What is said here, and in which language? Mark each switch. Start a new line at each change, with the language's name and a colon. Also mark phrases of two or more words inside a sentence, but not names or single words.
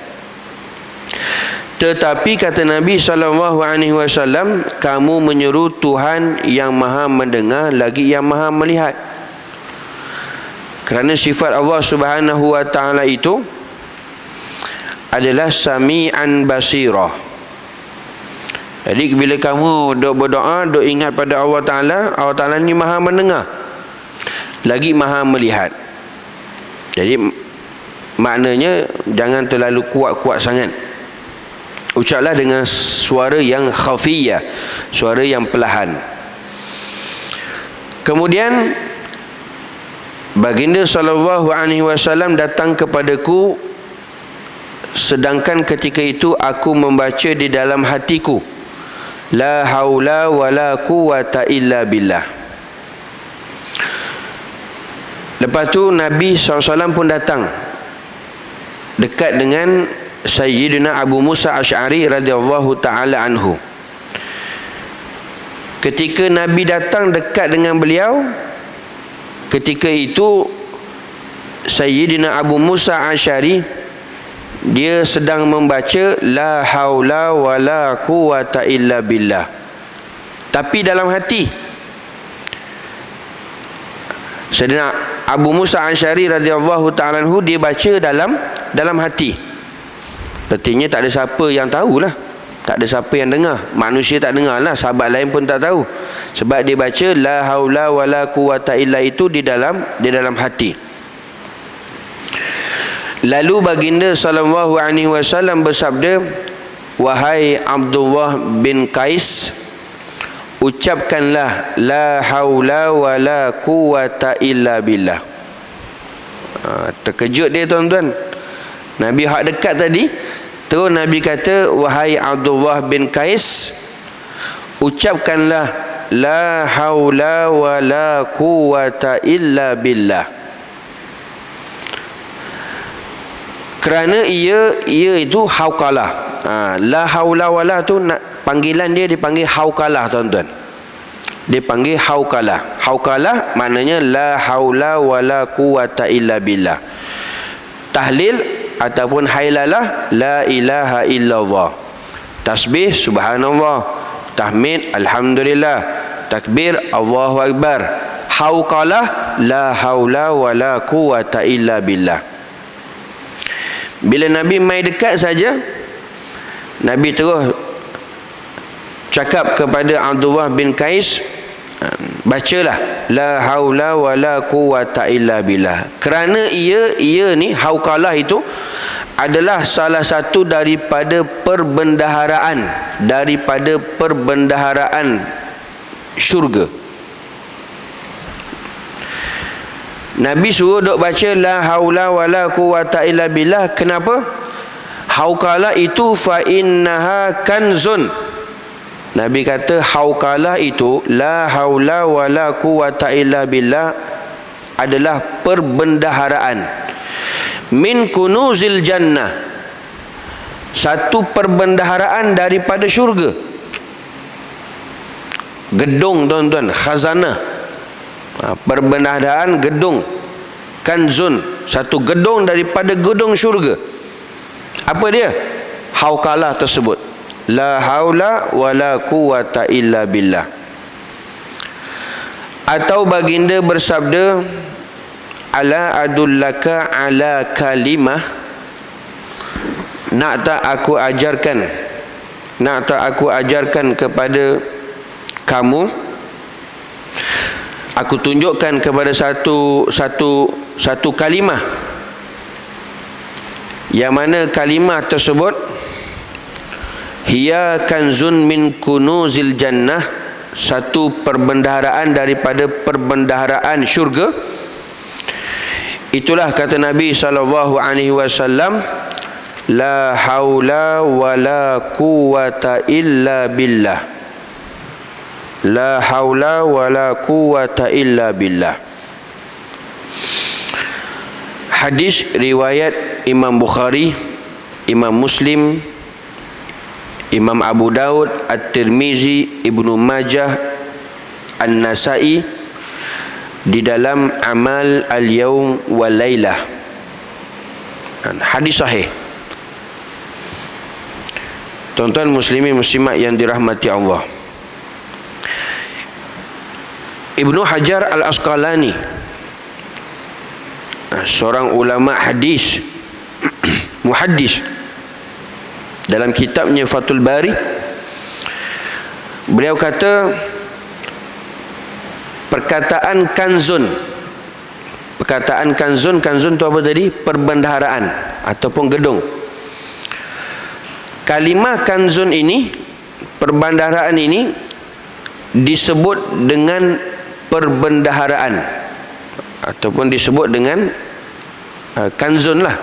Malay: Tetapi kata Nabi SAW, kamu menyeru Tuhan yang maha mendengar lagi yang maha melihat. Kerana sifat Allah
Arabic: سبحانه وتعالى
Malay: itu adalah
Arabic: سميعا بصيرا.
Malay: Jadi bila kamu duk berdoa, duk ingat pada Allah Ta'ala ni maha mendengar, lagi maha melihat. Jadi maknanya jangan terlalu kuat-kuat sangat. Ucaplah dengan suara yang khafiyah, suara yang perlahan. Kemudian baginda SAW datang kepadaku, sedangkan ketika itu aku membaca di dalam hatiku,
Arabic: لا حول ولا قوة إلا بالله.
Malay: Lepas tu Nabi SAW pun datang dekat dengan Sayyidina Abu Musa Asy'ari
Arabic: رضي الله تعالى عنه.
Malay: Ketika Nabi datang dekat dengan beliau, ketika itu Sayyidina Abu Musa Asy'ari dia sedang membaca
Arabic: لا حول ولا قوة إلا بالله,
Malay: tapi dalam hati. Sayyidina Abu Musa Asy'ari
Arabic: رضي الله تعالى عنه
Malay: dia baca dalam hati. Artinya tak ada siapa yang tahulah, tak ada siapa yang dengar. Manusia tak dengar lah, sahabat lain pun tak tahu, sebab dia baca
Arabic: لا حول ولا قوة إلا
Malay: itu di dalam hati. Lalu baginda SAW bersabda, wahai Abdullah bin Qais, ucapkanlah
Arabic: لا حول ولا قوة إلا بالله.
Malay: Terkejut dia tuan-tuan. Nabi hak dekat tadi, terus Nabi kata, wahai Abdullah bin Qais, ucapkanlah
Arabic: لا حول ولا قوة إلا بالله.
Malay: Kerana ia itu hauqalah.
Arabic: لا حول ولا
Malay: tu panggilan dia dipanggil hauqalah tuan-tuan. Dia panggil hauqalah. Hauqalah maknanya
Arabic: لا حول ولا قوة إلا بالله. تهليل ataupun هيللة لا إله إلا الله. تسبيح سبحان الله، تحميد الحمد لله، تكبير الله أكبر. حوقلة لا حول ولا قوة إلا بالله.
Malay: Bila Nabi mai dekat saja, Nabi terus cakap kepada Abdullah bin Qais, bacalah
Arabic: لا حول ولا قوة إلا بالله.
Malay: Kerana ia ni hauqalah itu adalah salah satu daripada perbendaharaan syurga. Nabi suruh duk baca
Arabic: لا حول ولا قوة إلا بالله.
Malay: Kenapa?
Arabic: حوقلة itu فإنها كنز.
Malay: Nabi kata hauqalah itu
Arabic: لا حول ولا قوة إلا بالله
Malay: adalah perbendaharaan
Arabic: من كنوز الجنة,
Malay: satu perbendaharaan daripada syurga. Gedung tuan-tuan, khazanah, perbendaharaan gedung, kanzun, satu gedung daripada gedung syurga. Apa dia? Hauqalah tersebut,
Arabic: لا حول ولا قوة إلا بالله.
Malay: Atau baginda bersabda,
Arabic: ألا أدلك على كلمة,
Malay: nak tak aku ajarkan kepada kamu, aku tunjukkan kepada satu kalimah, yang mana kalimah tersebut
Arabic: هي كنز من كنوز الجنة,
Malay: satu perbendaharaan daripada perbendaharaan syurga. Itulah kata Nabi SAW,
Arabic: لا حول ولا قوة إلا بالله. لا حول ولا قوة إلا بالله.
Malay: Hadis riwayat Imam Bukhari, Imam Muslim, Imam Abu Daud, At-Tirmizi, Ibnu Majah, An-Nasai di dalam Amal Al-Yawm wal Lailah. Hadis sahih. Tuan-tuan muslimin muslimat yang dirahmati Allah, Ibnu Hajar Al-Asqalani, seorang ulama hadis, muhaddis, dalam kitabnya Fathul Bari, Beliau kata perkataan kanzun. Perkataan kanzun, kanzun tu apa tadi? Perbendaharaan ataupun gedung. Kalimah kanzun ini, perbendaharaan ini disebut dengan perbendaharaan ataupun disebut dengan kanzun lah.